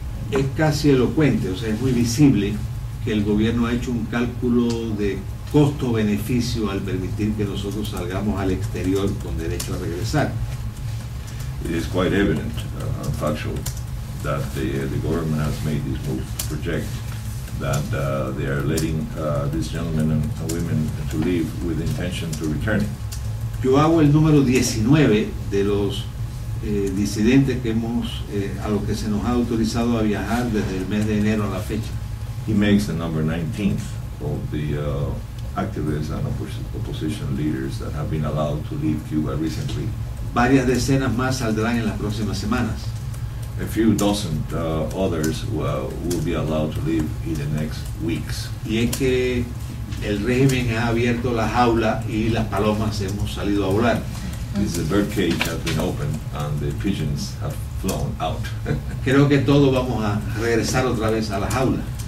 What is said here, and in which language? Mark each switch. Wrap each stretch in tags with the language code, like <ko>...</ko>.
<es>Es casi elocuente, o sea, es muy visible que el gobierno ha hecho un cálculo de costo-beneficio al permitir que nosotros salgamos al exterior con derecho a regresar.</es> <en>It is quite evident and factual that the government has made this move to project that they are letting these gentlemen and women to leave with the intention to return.</en> <es>Yo hago el número 19 de los disidentes que a los que se nos ha autorizado a viajar desde el mes de enero a la fecha.</es> <en>He makes the number 19th of the activists and opposition leaders that have been allowed to leave Cuba recently.</en> <es>Varias decenas más saldrán en las próximas semanas.</es> <en>A few dozen others will be allowed to leave in the next weeks.</en> <es>Y es que el régimen ha abierto la jaula y las palomas hemos salido a volar.</es> <en>The bird cage has been opened and the pigeons have flown out.</en> <es>Creo que todos vamos a regresar otra vez a la jaula.</es>